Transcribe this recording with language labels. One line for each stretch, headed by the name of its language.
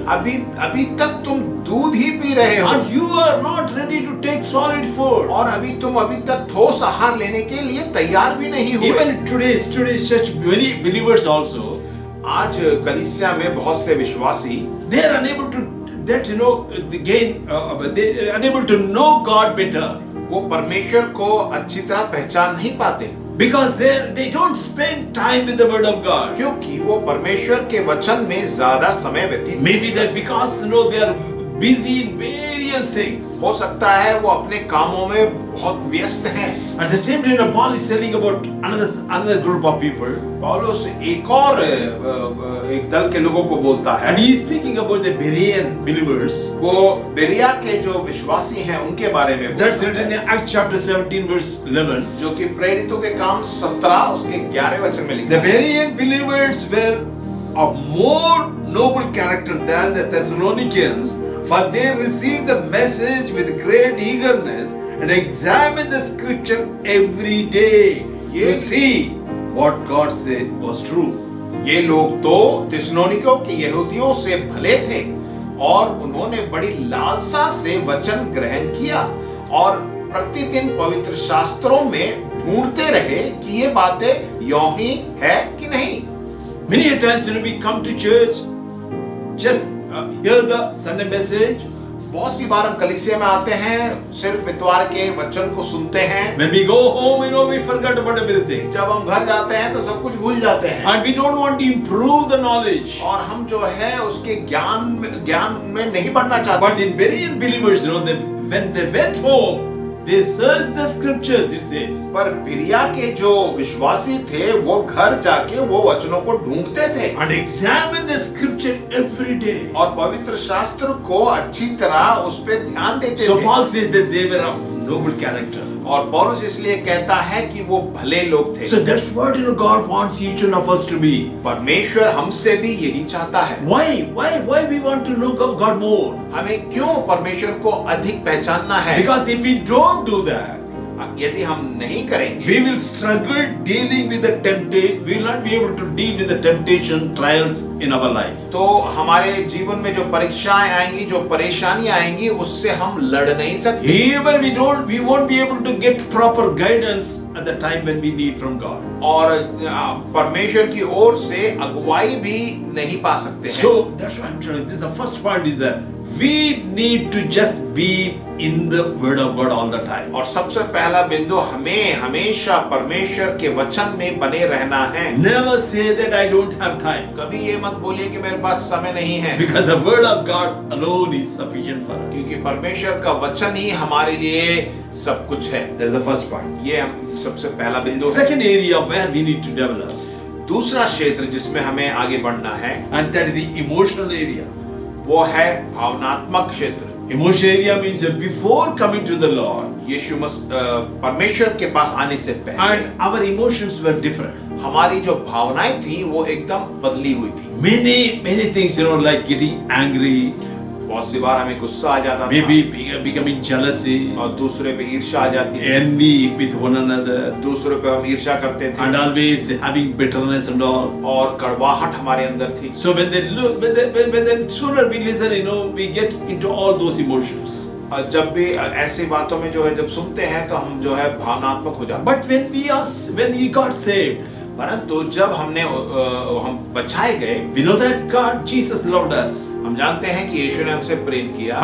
Hindi: अभी तक तुम दूध ही पी रहे हो।
English: And you are not ready to take solid food.
Hindi: और तुम अभी तक ठोस आहार लेने के लिए तैयार भी नहीं हुए।
English: Even today's church, many believers also,
Hindi: आज कलीसिया में बहुत से विश्वासी
English: they are unable to they are unable to know God better.
Hindi: वो परमेश्वर को अच्छी तरह पहचान नहीं पाते।
English: Because they don't spend time with the word of God.
Hindi: क्योंकि वो परमेश्वर के वचन में ज्यादा समय व्यतीत।
English: Maybe that because they are busy in serious things.
Hindi: हो सकता है वो अपने कामों में बहुत व्यस्त हैं।
English: At the same time, Paul is telling about another group of people.
Hindi: पौलुस एक और एक दल के लोगों को बोलता है,
English: And he is speaking about the Berean believers.
Hindi: वो बेरिया के जो विश्वासी हैं उनके बारे में
English: That's
Hindi: बोलता
English: written
Hindi: है,
English: in Acts chapter 17 verse 11.
Hindi: जो कि प्रेरितों के काम 17 उसके 11 वचन में लिखा
English: The
Hindi: है।
English: Berean believers were of more noble character than the Thessalonians, for they received the message with great eagerness and examined the scripture every day to see what God said was true.
Hindi: ये लोग तो थिस्सलुनीकियों के यहूदियों से भले थे और उन्होंने बड़ी लालसा से वचन ग्रहण किया और प्रतिदिन पवित्र शास्त्रों में ढूंढते रहे कि ये बातें यों ही है कि नहीं।
English: Many a times when we come to church, just hear the Sunday message.
Hindi: बहुत सी बार हम कलीसिया में आते हैं, सिर्फ इतवार के वचन को सुनते हैं।
English: When we go home, we forget about everything.
Hindi: जब हम घर जाते हैं तो सब कुछ भूल जाते हैं
English: And we don't want to improve the knowledge.
Hindi: और हम जो है उसके ज्ञान में नहीं बढ़ना चाहते।
English: But in Berean believers, when they went home, they searched the scriptures, it says.
Hindi: पर बिरिया के जो विश्वासी थे वो घर जाके वो वचनों को ढूंढते थे
English: And examine the scripture every day.
Hindi: और पवित्र शास्त्र को अच्छी तरह उस पे ध्यान देते
English: So
Hindi: थे।
English: Paul says that they were of noble character.
Hindi: और पौलुस इसलिए कहता है कि वो भले लोग थे।
English: So that's what God wants each one of us to be.
Hindi: परमेश्वर हमसे भी यही चाहता है।
English: Why we want to know God more?
Hindi: हमें क्यों परमेश्वर को अधिक पहचानना है?
English: Because if we don't do that,
Hindi: यदि हम नहीं करेंगे,
English: we will struggle dealing with the temptation. We will not be able to deal with the temptation trials in our life.
Hindi: तो हमारे जीवन में जो परीक्षाएं आएंगी, जो परेशानियां आएंगी, उससे हम लड़ नहीं सकते।
English: Even we won't be able to get proper guidance at the time when we need from God.
Hindi: और परमेश्वर की ओर से अगुवाई भी नहीं पा सकते हैं।
English: So that's why I'm telling you. This is the first point is that we need to just be in the word of God all the time.
Hindi: और सबसे पहला बिंदु हमें हमेशा परमेश्वर के वचन में बने रहना है।
English: Never say that I don't have time.
Hindi: कभी ये मत बोलिए कि मेरे पास समय नहीं है,
English: Because the word of God alone is sufficient for us.
Hindi: क्योंकि परमेश्वर का वचन ही हमारे लिए सब कुछ है।
English: That's the first point.
Hindi: ये हम सबसे पहला बिंदु है।
English: Second area where we need to develop,
Hindi: दूसरा क्षेत्र जिसमें हमें आगे बढ़ना है
English: and that is the emotional area.
Hindi: वो है भावनात्मक क्षेत्र।
English: Emotional area means that before coming to the Lord,
Hindi: यीशु परमेश्वर के पास आने से पहले
English: and our emotions were different.
Hindi: हमारी जो भावनाएं थी वो एकदम बदली हुई थी।
English: Many things, like getting angry,
Hindi: बहुत सी बार हमें गुस्सा आ जाता था,
English: maybe becoming jealousy,
Hindi: और दूसरे पे ईर्ष्या आ जाती थी,
English: envy with one another,
Hindi: दूसरों पे हम ईर्ष्या करते थे,
English: and always having bitterness and all.
Hindi: और कड़वाहट हमारे अंदर थी।
English: So when they sooner we listen, we get into all those emotions.
Hindi: जब भी ऐसी बातों में जो है जब सुनते हैं तो हम जो है भावनात्मक हो जाते हैं।
English: But when we got saved,
Hindi: परंतु जब हम बचाए गए,
English: we know that Jesus loved us,
Hindi: हम जानते हैं कि यीशु ने हमसे प्रेम किया,